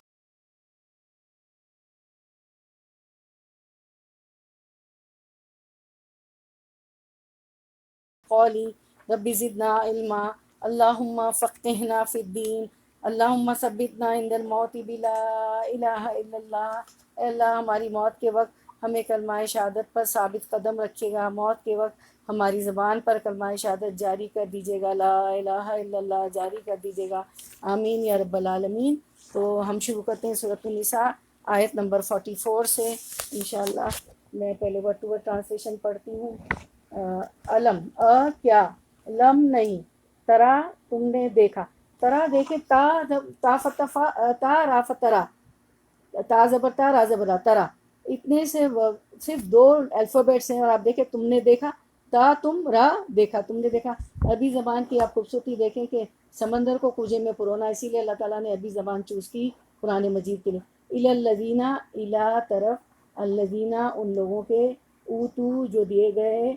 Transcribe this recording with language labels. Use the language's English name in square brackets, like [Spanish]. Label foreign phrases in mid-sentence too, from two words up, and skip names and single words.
[Arabic] قولی رب زدنا علما، اللہم فقہنا فی الدین، اللہم ثبتنا عند الموت بلا الہ الا اللہ۔ [Urdu] اے اللہ ہماری موت کے وقت ہمیں کلمہ شہادت پر ثابت قدم رکھیے گا، موت کے وقت ہماری زبان پر کلمہ شہادت جاری کر دیجیے گا، [Arabic] لا الہ الا اللہ [Urdu] جاری کر دیجیے گا، [Arabic] آمین یا رب العالمین۔ [Urdu] تو ہم شروع کرتے ہیں سورۃ النساء آیت نمبر 44 سے انشاءاللہ۔ میں پہلے [English] word to word translation [Urdu] پڑھتی ہوں۔ علم کیا، لم نہیں، ترا تم نے دیکھا، ترا دیکھے، تا تا فتفا تا را فترا، تا زبر تا را زبر را، ترا، اتنے سے صرف دو الفابیٹس ہیں، اور آپ دیکھیں تم نے دیکھا، تا تم را دیکھا، تم نے دیکھا۔ عربی زبان کی آپ خوبصورتی دیکھیں کہ سمندر کو کوجے میں پرونا، اسی لیے اللہ تعالیٰ نے عربی زبان چوز کی قرآن مجید کے لیے۔ [Arabic] الی الذین، [Urdu] الی طرف، الذین ان لوگوں کے، اوتو جو دیے گئے۔